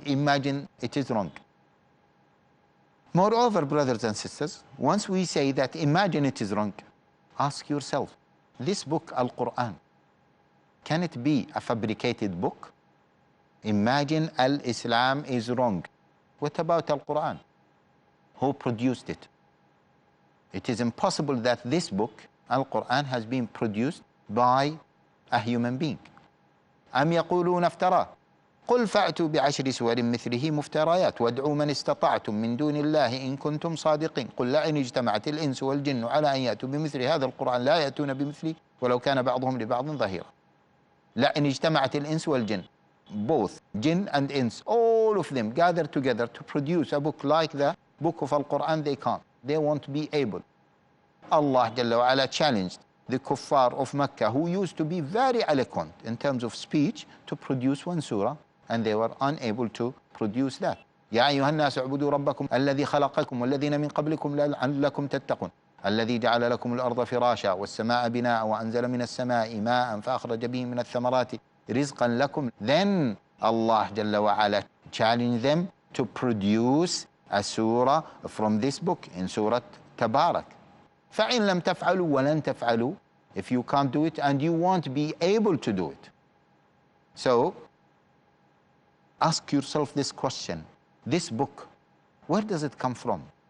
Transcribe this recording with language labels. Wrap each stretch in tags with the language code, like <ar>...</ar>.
<en>Imagine it is wrong. Moreover, brothers and sisters, once we say that imagine it is wrong, ask yourself, this book, Al-Quran, can it be a fabricated book? Imagine Al-Islam is wrong. What about Al-Quran? Who produced it? It is impossible that this book, Al-Quran, has been produced by a human being.</en> <ar>أم يقولون افتراه قل فأتوا بعشر سور مثله مفتريات وادعوا من استطعتم من دون الله إن كنتم صادقين قل لئن اجتمعت الإنس والجن على أن يأتوا بمثل هذا القرآن لا يأتون بمثله ولو كان بعضهم لبعض ظهيرا. لئن اجتمعت الإنس والجن,</ar> <en>both jinn and ins, all of them gather together to produce a book like the book of Al-Quran, they can't. They won't be able. Allah Jalla wa Ala challenged the kuffar of Mecca, who used to be very eloquent in terms of speech, to produce one surah, and they were unable to produce that.</en> <ar>يا أيها الناس اعبدوا ربكم الذي خلقكم والذين من قبلكم لعلكم تتقون الذي جعل لكم الأرض فراشا والسماء بناء وأنزل من السماء ماء فأخرج به من الثمرات رزقا لكم.</ar> <en>Then Allah Jalla wa Ala challenged them to produce a surah from this book in Surah Tabarak.</en> <ar>فَإِن لَمْ تَفْعَلُوا وَلَن تَفْعَلُوا,</ar> <en>if you can't do it and you won't be able to do it. So ask yourself this question, this book, where does it come from?</en>